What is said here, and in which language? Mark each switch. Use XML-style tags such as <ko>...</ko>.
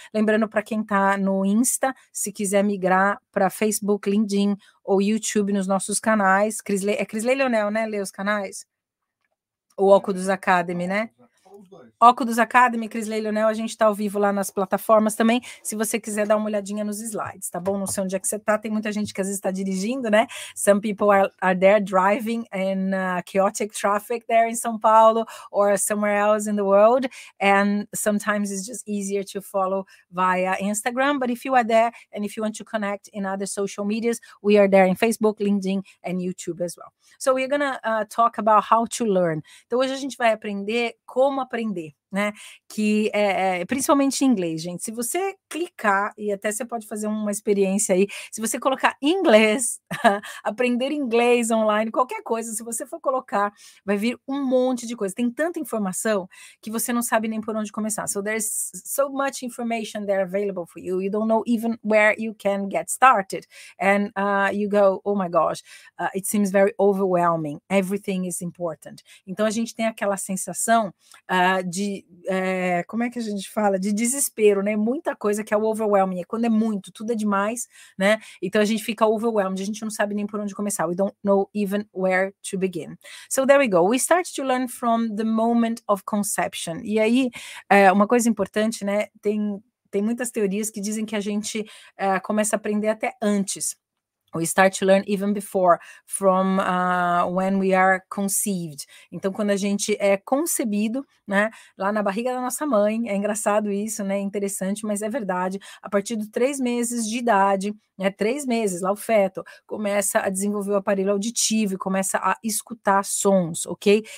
<pt>Lembrando para quem tá no Insta, se quiser migrar para Facebook, LinkedIn ou YouTube nos nossos canais. Crisley Leonel, né? Lê os canais? O Okudos Academy, né? Okudos Academy, Crisley Leonel, a gente está ao vivo lá nas plataformas também, se você quiser dar uma olhadinha nos slides, tá bom? Não sei onde é que você tá, tem muita gente que às vezes está dirigindo, né?</pt> <en>Some people are there driving in chaotic traffic there in São Paulo or somewhere else in the world, and sometimes it's just easier to follow via Instagram, but if you are there and if you want to connect in other social medias, we are there in Facebook, LinkedIn and YouTube as well. So we're gonna talk about how to learn.</en> <pt>Então hoje a gente vai aprender como aprender, né? Que principalmente em inglês, gente. Se você clicar, e até você pode fazer uma experiência aí, se você colocar inglês, aprender inglês online, qualquer coisa, se você for colocar, vai vir um monte de coisa. Tem tanta informação que você não sabe nem por onde começar.</pt> <en>So there's so much information there available for you. You don't know even where you can get started. And you go, oh my gosh, it seems very overwhelming. Everything is important.</en> <pt>Então a gente tem aquela sensação de como é que a gente fala? De desespero, né? Muita coisa que é o overwhelming, é quando é muito, tudo é demais, né? Então a gente fica overwhelmed, a gente não sabe nem por onde começar.</pt> <en>We don't know even where to begin. So there we go. We start to learn from the moment of conception.</en> <pt>E aí, uma coisa importante, né? Tem muitas teorias que dizem que a gente começa a aprender até antes.</pt> <en>We start to learn even before, from when we are conceived.</en> <pt>Então, quando a gente é concebido, né, lá na barriga da nossa mãe, é engraçado isso, né, interessante, mas é verdade, a partir de 3 meses de idade, né, 3 meses, lá o feto, começa a desenvolver o aparelho auditivo e começa a escutar sons, ok?</pt>